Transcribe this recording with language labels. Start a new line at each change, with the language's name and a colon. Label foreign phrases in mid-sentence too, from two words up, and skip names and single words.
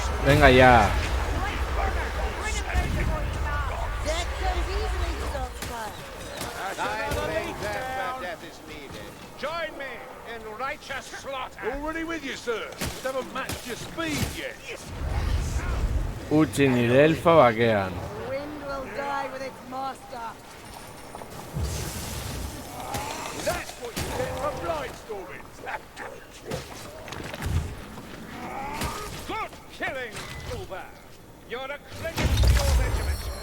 Spanish: Venga ya.
English: Death comes easily to Saltzpyre. Death is needed. Join me in righteous slaughter. Already with you, sir. Just haven't matched your speed yet.
Basque: Utzi nire elfa bakean.
English: Wind will die with its master. That's what you get for blindstorming. Good killing, Uber. You're a credit to your regiment.